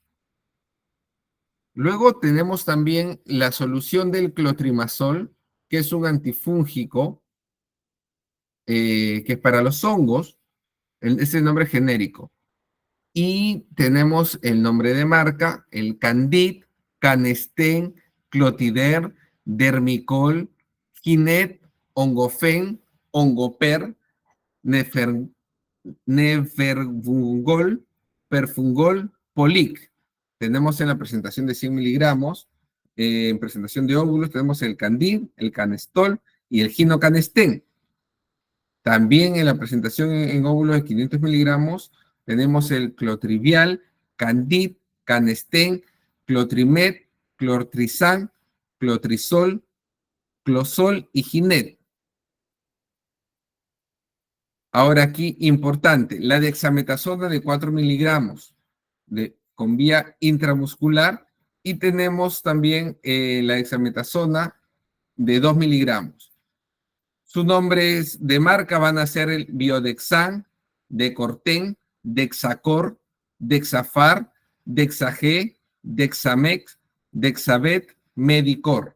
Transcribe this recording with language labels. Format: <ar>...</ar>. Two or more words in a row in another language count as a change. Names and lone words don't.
<es>Luego tenemos también la solución del clotrimazol, que es un antifúngico, que es para los hongos, ese es el nombre genérico. Y tenemos el nombre de marca, el Candid, Canesten, Clotider, Dermicol, Ginet, Ongofen, Ongoper, Neferbungol, Perfungol, Polic. Tenemos en la presentación de 100 miligramos, en presentación de óvulos, tenemos el Candid, el Canestol y el Ginocanesten. También en la presentación en óvulos de 500 miligramos tenemos el clotrivial, Candid, Canesten, Clotrimed, Clortrizan, Clotrizol, Closol y Ginet. Ahora aquí, importante, la dexametasona de 4 miligramos con vía intramuscular y tenemos también la dexametasona de 2 miligramos. Sus nombres de marca van a ser el Biodexan, Decorten, Dexacor, Dexafar, Dexag, Dexamex, Dexabet, Medicor.</es>